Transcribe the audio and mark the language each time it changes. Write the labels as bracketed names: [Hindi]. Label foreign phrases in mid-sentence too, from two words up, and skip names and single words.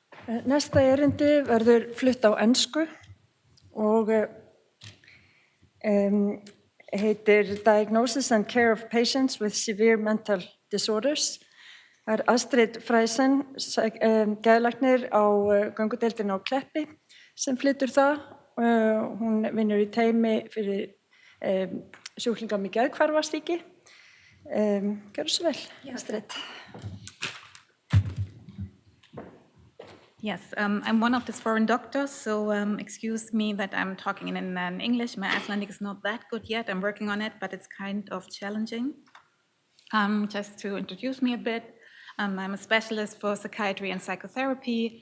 [Icelandic] Næsta erindi verður flutt á ensku og heitir Diagnosis and Care of Patients with Severe Mental Disorders. Það Astrid Freisen, geðlæknir á göngudeildinni á Kleppi sem flytur það. Hún vinnur í teymi fyrir sjúklinga með geðhvarfasýki. Gjörðu svo vel, Astrid. [English] Yes, I'm one of these foreign doctors, so excuse me that I'm talking in English. My Icelandic is not that good yet. I'm working on it, but it's kind of challenging. Just to introduce me a bit, I'm a specialist for psychiatry and psychotherapy.